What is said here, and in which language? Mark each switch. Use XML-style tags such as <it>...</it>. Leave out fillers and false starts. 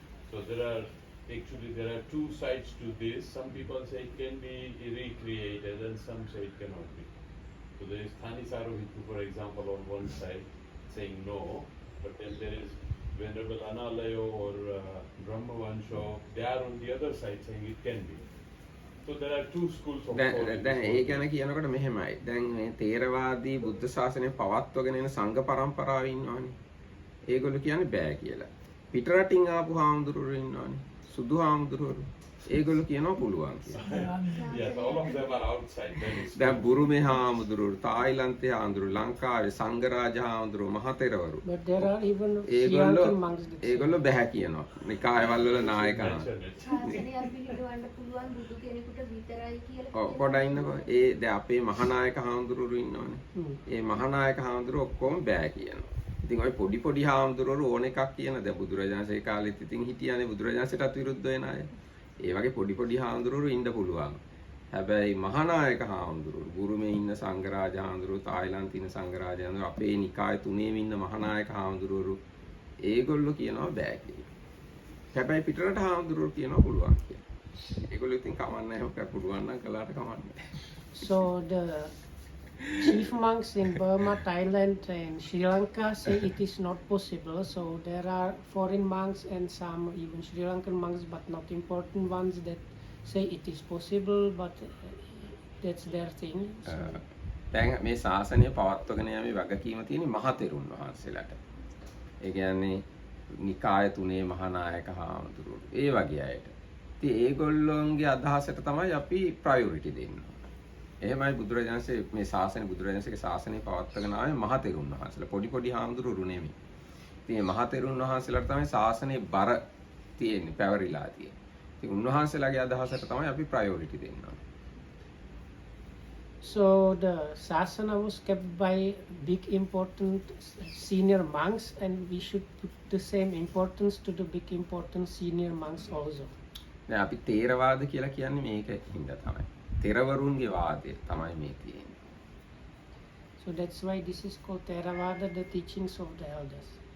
<en>So there are two sides to this. Some people say it can be recreated and some say it cannot be. So there is Thani Sarohitu, for example, on one side saying no, but then there is Venerable Analayo or Brahmavansho, they are on the other side saying it can be. So there are two schools of thought.</en> <si>දැන් ඒ ගැන කියනකොට මෙහෙමයි. දැන් මේ තේරවාදී බුද්ධ ශාසනය පවත්වගෙන එන සංඝ පරම්පරාව ඉන්නවනේ. ඒගොල්ලෝ කියන්නේ බෑ කියලා. පිටරටින් ආපු හාමුදුරුවෝ ඉන්නවනේ. සුදු හාමුදුරුවෝ. ඒගොල්ලෝ කියනවා පුළුවන් කියලා.</si> <en>Yes, all of them are outside.</en> <si>දැන් බුරුමේ හාමුදුරුවෝ, තායිලන්තේ හාමුදුරුවෝ, ලංකාවේ සංඝරාජ හාමුදුරුවෝ, මහතෙරවරු.</si> <en>But there are even Sri Lankan monks.</en> <si>ඒගොල්ලෝ බෑ කියනවා. නිකායවල වල නායකයන්. ශාසනයක් පිළිගන්න පුළුවන් බුදු කෙනෙකුට විතරයි කියලා. ඔව් පොඩ්ඩක් ඉන්නකෝ. ඒ දැන් අපේ මහානායක හාමුදුරුවෝ ඉන්නවනේ. ඒ මහානායක හාමුදුරුවෝ ඔක්කොම බෑ කියනවා. ඉතින් ওই පොඩි හාමුදුරුවෝ ඕන එකක් කියන දැන් බුදුරජාණන්සේ කාලෙත් ඉතින් හිටියානේ බුදුරජාණන්සේටත් විරුද්ධ වෙන අය. ඒ වගේ පොඩි හාමුදුරුවෝ ඉන්න පුළුවන්. හැබැයි මහානායක හාමුදුරුවෝ බුරුමේ ඉන්න සංඝරාජ හාමුදුරුවෝ තායිලන්තේ ඉන්න සංඝරාජ හාමුදුරුවෝ අපේ නිකාය තුනේම ඉන්න මහානායක හාමුදුරුවෝ ඒගොල්ලෝ කියනවා බෑ කියලා. හැබැයි පිටරට හාමුදුරුවෝ කියනවා පුළුවන් කියලා. ඒගොල්ලෝ ඉතින් කමන්නේ නැහැ පුළුවන් නම් කළාට කමන්නේ.</si> <en>So the chief monks in Burma, Thailand and Sri Lanka say it is not possible. So there are foreign monks and some even Sri Lankan monks, but not important ones, that say it is possible, but that's their thing. So.</en> <si>දැන් මේ ශාසනය පවත්වගෙන යෑමේ වගකීම තියෙන මහතෙරුන් වහන්සේලාට. ඒ කියන්නේ නිකාය තුනේ මහානායක හාමුදුරුවෝ. ඒ වගේ අයට. ඉතින් ඒගොල්ලොන්ගේ අදහසට තමයි අපි ප්‍රයොරිටි දෙන්නේ. එහෙමයි බුදුරජාණන්සේ මේ ශාසනය බුදුරජාණන්සේගේ ශාසනය පවත්වාගෙන ආවේ මහතෙරුන් වහන්සේලා. පොඩි හාමුදුරුවෝ නෙමෙයි. ඉතින් මේ මහතෙරුන් වහන්සේලාට තමයි ශාසනයේ බර තියෙන්නේ, පැවරිලා තියෙන්නේ. ඉතින් උන්වහන්සේලාගේ අදහසට තමයි අපි ප්‍රයොරිටි දෙන්නේ.</si> <en>So the sasana was kept by big important senior monks, and we should put the same importance to the big important senior monks also.</en> <si>දැන් අපි තේරවාද කියලා කියන්නේ මේක හින්දා තමයි. තෙරවරුන්ගේ වාදය තමයි මේ තියෙන්නේ.</si> <en>So that's why this is called Theravada, the teachings of the elders.</en>